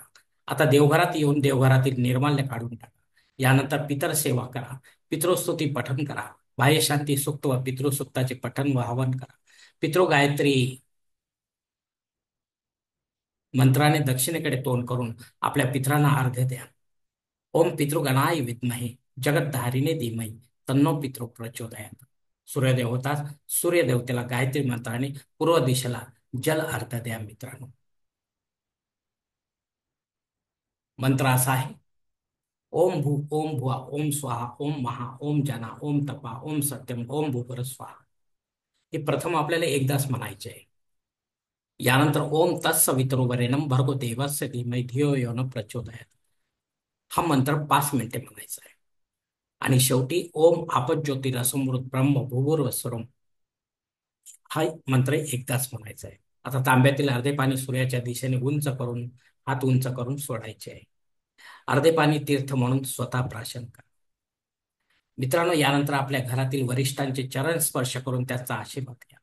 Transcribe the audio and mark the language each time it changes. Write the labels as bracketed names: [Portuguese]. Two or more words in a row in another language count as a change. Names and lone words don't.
[Marathi] आता देवघरात येऊन देवघरातील निर्माल्य काढून टाका. यानंतर पितर सेवा करा. पितृस्तुती पठण करा. बाह्यशांती सुक्त व पितृसुक्ताचे पठण व हवन करा. पितृगायत्री मंत्राने दक्षिणेकडे तोंड करून आपल्या पितरांना अर्घ्य द्या. [Sanskrit] ओम पितृगणाय विद्महे जगद्धारिणे धीमहि तन्नो पितृ प्रचोदयात. [Marathi] सूर्योदय होताच सूर्यदेवतेला गायत्री मंत्राने पूर्व दिशेला जल अर्घ्य द्या. मित्रांनो, मंत्र असा आहे: [Sanskrit] ओम भू, ओम भुवा, ओम स्वाहा, ओम महा, ओम जना, ओम तपा, ओम सत्यम, ओम भूपर स्वाहा. [Marathi] हे प्रथम आपल्याला एकदाच म्हणायचे आहे. [Sanskrit] यानंतर ओम तत्सवितुर्वरेण्यं भर्गो देवस्य धीमहि धियो यो न प्रचोदयात. [Marathi] हा मंत्र 5 मिनिटे म्हणायचा आहे. आणि शेवटी [Sanskrit] ओम आपज्योतिरसमृत ब्रह्म भूभुर्वस्वरम [Marathi] हा मंत्र एकदाच म्हणायचा आहे. आता तांब्यातील अर्धे पाणी सूर्याच्या दिशेने उंच करून हात उंच करून सोडायचे आहे. अर्धे पाणी तीर्थ म्हणून स्वतः प्राशन करा. मित्रांनो, यानंतर आपल्या घरातील वरिष्ठांचे चरण स्पर्श करून त्याचा आशीर्वाद घ्या.